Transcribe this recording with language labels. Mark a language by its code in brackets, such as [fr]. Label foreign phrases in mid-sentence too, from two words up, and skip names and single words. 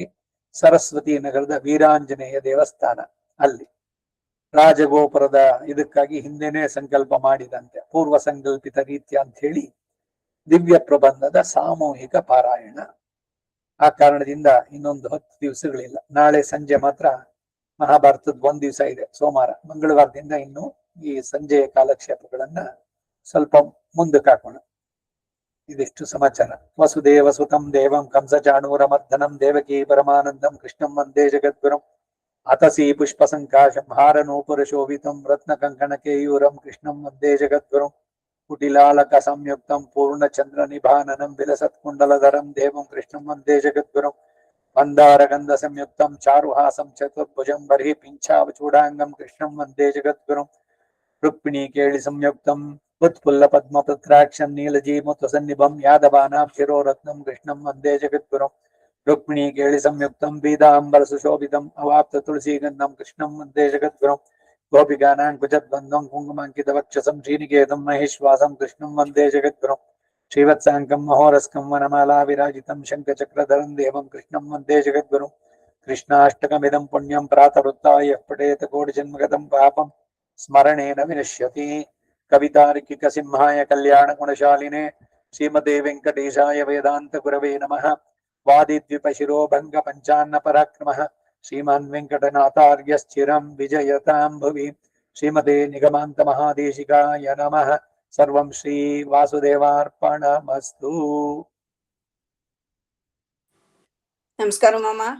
[kn] ಸರಸ್ವತಿ ನಗರದ ವೀರಾಂಜನೇಯ ದೇವಸ್ಥಾನ ಅಲ್ಲಿ ರಾಜಗೋಪುರದ ಇದಕ್ಕಾಗಿ ಹಿಂದೆನೆ ಸಂಕಲ್ಪ ಮಾಡಿದಂತೆ ಪೂರ್ವ ಸಂಕಲ್ಪಿತ ರೀತ್ಯ ಅಂತ ಹೇಳಿ ದಿವ್ಯ ಪ್ರಬಂಧದ ಸಾಮೂಹಿಕ ಪಾರಾಯಣ. ಆ ಕಾರಣದಿಂದ ಇನ್ನೊಂದು 10 ದಿವಸಗಳಿಲ್ಲ. ನಾಳೆ ಸಂಜೆ ಮಾತ್ರ ಮಹಾಭಾರತದ 1 ದಿವಸ ಇದೆ, ಸೋಮವಾರ. ಮಂಗಳವಾರದಿಂದ ಇನ್ನು ಈ ಸಂಜೆಯ ಕಾಲಕ್ಷೇಪಗಳನ್ನ ಸ್ವಲ್ಪ ಮುಂದಕ್ಕೆ ಹಾಕೋಣ. ಇದಿಷ್ಟು ಸಮಾಚಾರ. [sa] ವಸುದೇವ ಸುತಂ ದೇವಂ ಕಂಸ ಚಾಣೂರಮರ್ದನಂ ದೇವಕೀ ಪರಮಾನಂದಂ ಕೃಷ್ಣಂ ವಂದೇ ಜಗದ್ಗುರುಂ ಅತಸಿ ಪುಷ್ಪ ಸಂಕಾಶಂ ಹಾರನೂಪುರ ಶೋಭಿತಂ ರತ್ನ ಕಂಕಣ ಕೇಯೂರಂ ಕೃಷ್ಣಂ ವಂದೇ ಜಗದ್ಗುರುಂ ಕುಟಿಲಾಲಕ ಸಂಯುಕ್ತಂ ಪೂರ್ಣಚಂದ್ರ ನಿಭಾನನಂ ವಿಲಸತ್ಕುಂಡಲಧರಂ ದೇವಂ ಕೃಷ್ಣಂ ವಂದೇ ಜಗದ್ಗುರುಂ ಮಂದಾರ ಗಂಧ ಸಂಯುಕ್ತಂ ಚಾರುಹಾಸಂ ಚತುರ್ಭುಜಂ ಬರ್ಹಿ ಪಿಂಚಾವಚೂಡಾಂಗಂ ಕೃಷ್ಣಂ ವಂದೇ ಜಗದ್ಗುರುಂ ರುಕ್ಮಿಣಿ ಕೇಳಿ ಸಂಯುಕ್ತಂ ಉತ್ಪುಲ್ಲ ಪದ್ಮಪತ್ರಾಕ್ಷಂ ನೀಲಜೀಮುತ ಸನ್ನಿಭಂ ಯಾದವಾನಾಭಿರೋ ರತ್ನಂ ಕೃಷ್ಣಂ ವಂದೇ ಜಗದ್ಗುರುಂ ರುಕ್ಮಿಣಿ ಕೇಳಿ ಸಂಯುಕ್ತಂ ಪೀತಾಂಬರ ಸುಶೋಭಿತಂ ಅವಾಪ್ತ ತುಳಸಿ ಗಂಧಂ ಕೃಷ್ಣಂ ವಂದೇ ಜಗದ್ಗುರುಂ ಗೋಪಿಕಾನಾಂ ಕುಜದ್ವಂದ್ವಂ ಕುಂಕುಮಾಂಕಿತ ವಕ್ಷಸಂ ಶ್ರೀನಿಕೇತಂ ಮಹೇಶ್ವಾಸಂ ಕೃಷ್ಣಂ ವಂದೇ ಜಗದ್ಗುರುಂ ಶ್ರೀವತ್ಸಾಂಕಂ ಮಹೋರಸ್ಕಂ ವನಮಾಲಾ ವಿರಾಜಿತಂ ಶಂಖಚಕ್ರಧರಂ ದೇವಂ ಕೃಷ್ಣಂ ವಂದೇ ಜಗದ್ಗುರುಂ ಕೃಷ್ಣಾಷ್ಟಕಮಿದಂ ಪುಣ್ಯಂ ಪ್ರಾತರುತ್ತಾಯ ಪಠೇತ ಕೋಟಿ ಜನ್ಮಗತಂ ಪಾಪಂ ಸ್ಮರಣೇನ ವಿನಶ್ಯತಿ. ಕವಿತಾರ್ಕಿಕ ಸಿಂಹಾಯ ಕಲ್ಯಾಣ ಗುಣಶಾಲಿನೇ ಶ್ರೀಮತೆ ವೆಂಕಟೇಶಾಯ ವೇದಾಂತ ಗುರವೇ ನಮಃ. ವಾದಿದ್ವಿಪ ಶಿರೋಭಂಗ ಪಂಚಾನ್ನ ಪರಾಕ್ರಮಃ ಶ್ರೀಮಾನ್ ವೆಂಕಟನಾಥಾರ್ಯ ಸ್ಥಿರಂ ವಿಜಯತಾಂ ಭುವಿ. ಶ್ರೀಮತೆ ನಿಗಮಾಂತ ಮಹಾದೇಶಿಕಾಯ ನಮಃ. ಸರ್ವಂ ಶ್ರೀ ವಾಸುದೇವಾರ್ಪಣಮಸ್ತು. [kn] ನಮಸ್ಕಾರ ಮಾಮ.